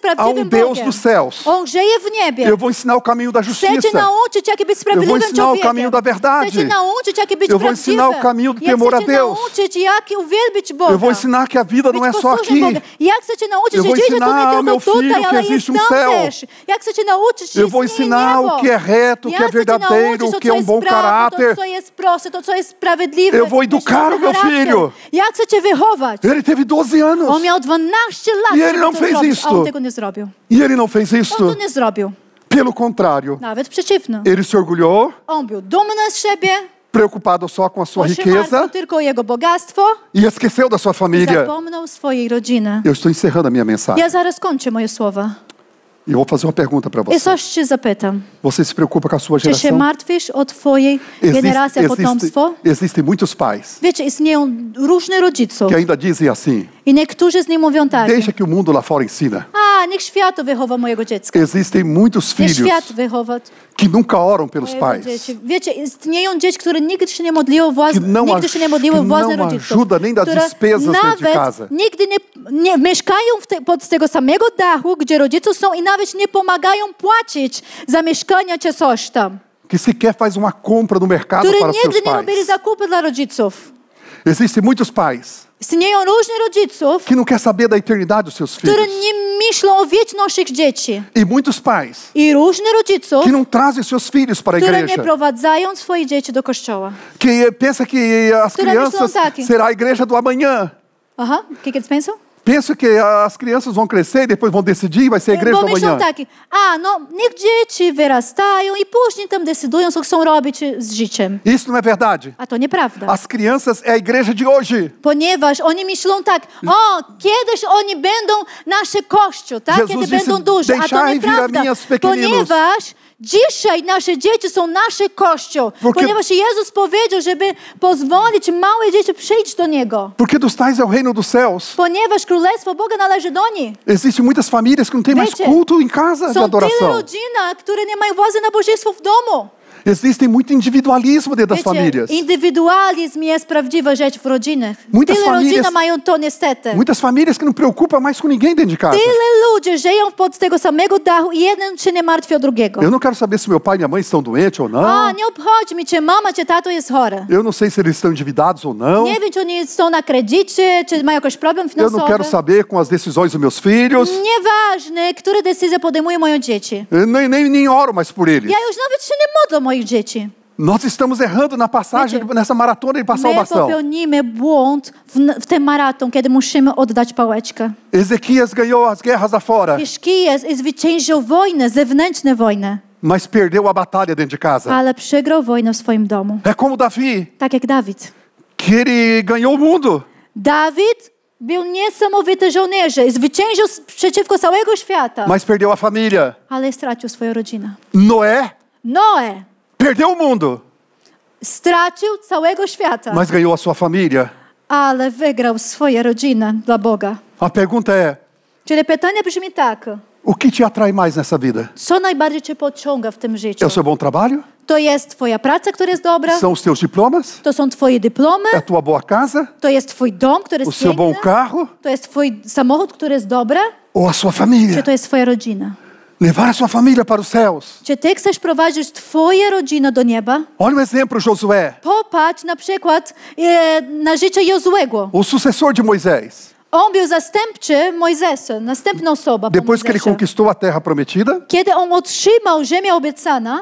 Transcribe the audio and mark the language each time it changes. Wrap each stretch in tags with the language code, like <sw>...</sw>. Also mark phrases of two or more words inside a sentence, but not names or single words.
<pt>Há</pt> <pl>prawdziwym</pl> <pt>Deus</pt> <pl>Bogiem.</pl> <pt>dos céus.</pt> <pl>On żyje w niebie.</pl> <pt>Eu vou ensinar o caminho da</pt> <pl>Chcę</pl> <pt>justiça.</pt> <pl>cię nauczyć, jak być</pl> <pt>Eu vou</pt> <pl>sprawiedliwym</pl> <pt>ensinar o caminho</pt> <pl>człowiekiem.</pl> <pt>da verdade.</pt> <pl>Chcę cię nauczyć, jak być</pl> <pt>Eu vou</pt> <pl>prawdziwym.</pl> <pt>ensinar o caminho do</pt> <pl>Ja</pl> <pt>temor a</pt> <pl>chcę cię</pl> <pt>Deus.</pt> <pl>nauczyć, jak uwielbić Boga.</pl> <pt>Eu vou ensinar que a vida não é</pt> <pl>Być</pl> <pt>só</pt> <pl>posłusznym</pl> <pt>aqui.</pt> <pl>Boga. Ja chcę cię nauczyć,</pl> <pt>Eu</pt> <pl>że</pl> <pt>vou</pt> <pl>życie to</pl> <pt>ensinar ao</pt> <pl>nie</pl> <pt>meu</pt> <pl>tylko tutaj,</pl> <pt>filho que</pt> <pl>ale</pl> <pt>existe</pt> <pl>jest</pl> <pt>um</pt> <pl>tam</pl> <pt>céu.</pt> <pl>też. Ja chcę cię nauczyć, że</pl> <pt>Eu vou</pt> <pl>istnieje</pl> <pt>ensinar</pt> <pl>niebo.</pl> <pt>o que é reto, o que é verdadeiro, o que é um bom caráter.</pt> <pl>To, co jest proste, to, co jest sprawiedliwe.</pl> <pt>Eu vou educar o meu filho.</pt> <pl>Ja chcę cię wychować.</pl> <pt>Ele teve 12 anos</pt> <pl>On miał 12 lat,</pl> <pt>E ele</pt> <pl>żeby</pl> <pt>não</pt> <pl>to</pl> <pt>fez</pt> <pl>zrobić, a on</pl> <pt>isto.</pt> <pl>tego nie zrobił.</pl> <pt>e ele não fez</pt> <pl>On</pl> <pt>isto.</pt> <pl>to nie zrobił.</pl> <pt>Pelo contrário,</pt> <pl>Nawet przeciwno.</pl> <pt>ele se orgulhou,</pt> <pl>On był dumny z siebie,</pl> <pt>preocupado só com a sua riqueza</pt> <pl>martwił tylko o jego bogactwo</pl> <pt>e esqueceu da sua</pt> <pl>i</pl> <pt>família.</pt> <pl>zapomniał swojej rodziny.</pl> <pt>Eu estou encerrando a minha mensagem.</pt> <pl>Ja zaraz kończę moje słowa.</pl> <pt>E eu vou fazer uma pergunta para</pt> <pl>I</pl> <pt>você.</pt> <pl>coś cię zapytam.</pl> <pt>Você se preocupa com a sua</pt> <pl>Czy się</pl> <pt>geração?</pt> <pl>martwisz o twojej generacji, potomstwo?</pl> <pt>Existem muitos pais</pt> <pl>Wiecie, istnieją różne rodziców</pl> <pt>que ainda dizem assim:</pt> <pl>i niektórzy z nich mówią tak.</pl> <pt>deixa que o mundo lá fora ensina.</pt> <pl>A, niech świat wychowa mojego dziecka.</pl> <pt>Existem muitos</pt> <pl>Niech</pl> <pt>filhos</pt> <pl>świat wychowa</pl> <pt>que nunca oram pelos</pt> <pl>mojego</pl> <pt>pais,</pt> <pl>dzieci. Wiecie, istnieją dzieci, które nigdy się nie modliły</pl> <pt>que não</pt> <pl>własnych rodziców.</pl> <pt>ajuda nem das</pt> <pl>które</pl> <pt>despesas dentro de</pt> <pl>nawet</pl> <pt>casa.</pt> <pl>nigdy nie mieszkają pod tego samego dachu, gdzie rodzice są i nawet nie pomagają płacić za mieszkania czy coś tam.</pl> <pt>Que sequer faz uma compra no mercado</pt> <pl>Które</pl> <pt>para seus</pt> <pl>nigdy nie robili</pl> <pt>pais.</pt> <pl>zakupy dla rodziców.</pl> <pt>Existem muitos pais</pt> <pl>Istnieją różni rodziców,</pl> <pt>que não quer saber da eternidade dos seus</pt> <pl>które</pl> <pt>filhos.</pt> <pl>nie myślą o wieczności ich dzieci.</pl> <pt>E muitos pais</pt> <pl>I różni rodziców,</pl> <pt>que não trazem seus filhos para a</pt> <pl>które nie</pl> <pt>igreja.</pt> <pl>prowadzają swoje dzieci do kościoła.</pl> <pt>Que pensa que as</pt> <pl>Które</pl> <pt>crianças</pt> <pl>myślą tak.</pl> <pt>será a igreja do amanhã. Aha, o que eles pensam? Penso que as crianças vão crescer e depois vão decidir, vai ser a igreja</pt> <pl>Bo</pl> <pt>do</pt> <pl>myślą</pl> <pt>amanhã.</pt> <pl>tak, niech dzieci wyrastają i później tam decydują, co chcą robić z życiem.</pl> <pt>Isso não é verdade.</pt> <pl>A to nieprawda.</pl> <pt>As crianças é a igreja de hoje.</pt> <pl>Ponieważ oni myślą tak, kiedyś oni będą nasze kościół, tak?</pl> <pt>Jesus</pt> <pl>Kiedy</pl> <pt>disse,</pt> <pl>będą duży. A to</pl> <pt>"Deixai vir a</pt> <pl>nieprawda,</pl> <pt>mim os pequeninos."</pt> <pl>ponieważ dzisiaj nasze dzieci są nasze kościół.</pl> <pt>Porque-</pt> <pl>Ponieważ Jezus powiedział, żeby pozwolić małe dzieci przyjść do Niego.</pl> <pt>Porque dos tais é o reino dos céus.</pt> <pl>Ponieważ Królestwo Boga należy do nich.</pl> <pt>Existem muitas famílias que não têm mais</pt> <pl>Wiecie,</pl> <pt>culto em casa de</pt> <pl>Są tyle</pl> <pt>adoração.</pt> <pl>rodzin, które nie mają władzy nabożeństwa w domu.</pl> <pt>Existem muito individualismo dentro das famílias.</pt> <pl>Indywidualizm jest prawdziwa rzecz w rodzinach.</pl> <pt>Muitas</pt> <pl>Tyle rodzin</pl> <pt>famílias-</pt> <pl>mają to niestety.</pl> <pt>Muitas famílias que não preocupam mais com ninguém dentro de casa.</pt> <pl>Tyle ludzi żyją pod tego samego dachu i jeden się nie martwi o drugiego.</pl> <pt>Eu não quero saber se meu pai e minha mãe estão doentes ou não.</pt> <pl>Nie obchodzi mi, czy mama, czy tato jest chora.</pl> <pt>Eu não sei se eles estão endividados ou não.</pt> <pl>Nie wiem, czy oni są na kredycie, czy mają jakiś problem</pl> <pt>Eu não</pt> <pl>finansowy.</pl> <pt>quero saber com as decisões dos meus filhos.</pt> <pl>Nieważne, które decyzje podejmują moje dzieci.</pl> <pt>Eu nem oro mais por eles.</pt> <pl>Ja już nawet się nie modlę o moich dzieci.</pl> <pt>Nós estamos errando na passagem,</pt> <pl>Wiecie,</pl> <pt>nessa maratona de</pt> <pl>My</pl> <pt>salvação.</pt> <pl>popełnimy błąd w ten maraton, kiedy musimy oddać pałeczkę.</pl> <pt>Ezequias ganhou as guerras afora.</pt> <pl>Hiszkijasz zwyciężył wojnę, zewnętrzne wojny.</pl> <pt>mas perdeu a batalha dentro de casa.</pt> <pl>ale przegrał wojnę w swoim domu.</pl> <pt>É como Davi,</pt> <pl>Tak jak Dawid.</pl> <pt>que ele ganhou o mundo,</pt> <pl>Dawid był niesamowity żołnierzem i zwyciężył przeciwko całego świata,</pl> <pt>mas perdeu a família.</pt> <pl>ale stracił swoją rodzinę.</pl> <pt>Noé</pt> <pl>Noe</pl> <pt>perdeu o mundo,</pt> <pl>stracił całego świata,</pl> <pt>mas ganhou a sua família.</pt> <pl>ale wygrał swoją rodzinę dla Boga.</pl> <pt>A pergunta é:</pt> <pl>Czyli pytanie brzmi tak.</pl> <pt>o que te atrai mais nessa vida?</pt> <pl>Co najbardziej cię pociąga w tym życiu?</pl> <pt>É o seu bom trabalho?</pt> <pl>To jest twoja praca, która jest dobra?</pl> <pt>São os teus diplomas?</pt> <pl>To są twoje dyplomy?</pl> <pt>É a tua boa casa?</pt> <pl>To jest twój dom, który</pl> <pt>O</pt> <pl>jest</pl> <pt>seu bom</pt> <pl>piękny?</pl> <pt>carro?</pt> <pl>To jest twój samochód, który jest dobry?</pl> <pt>Ou a sua</pt> <pl>Czy</pl> <pt>família?</pt> <pl>to jest twoja rodzina?</pl> <pt>Levar a sua família para os céus.</pt> <pl>Czy ty chcesz prowadzić twoją rodzinę do nieba?</pl> <pt>Olha um exemplo, Josué,</pt> <pl>Popatrz na przykład na życie Jozuego.</pl> <pt>o sucessor de Moisés.</pt> <pl>On był zastępczy Mojzesa, następna osoba po</pl> <pt>Depois que ele</pt> <pl>Mojzesie.</pl> <pt>conquistou a terra prometida,</pt> <pl>Kiedy on otrzymał ziemię obiecana</pl>